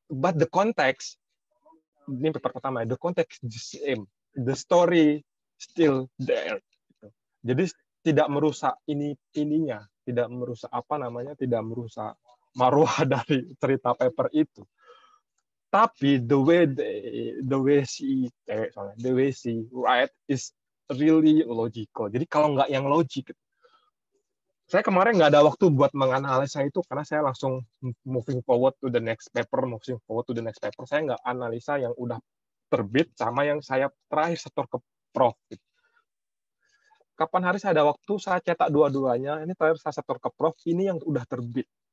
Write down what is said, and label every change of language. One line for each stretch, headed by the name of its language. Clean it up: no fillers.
English: But the context,
Indonesian: ini paper pertama,
English: the context the same, the story still there.
Indonesian: Jadi tidak merusak ininya, tidak merusak tidak merusak marwah dari cerita paper itu. Tapi
English: the way she write is really logical.
Indonesian: Jadi kalau nggak yang logik, saya kemarin nggak ada waktu buat menganalisa itu karena saya langsung
English: moving forward to the next paper.
Indonesian: Saya nggak analisa yang udah terbit sama yang saya terakhir setor ke prof. Kapan hari saya ada waktu, saya cetak dua-duanya. Ini terakhir saya setor ke prof, ini yang udah terbit.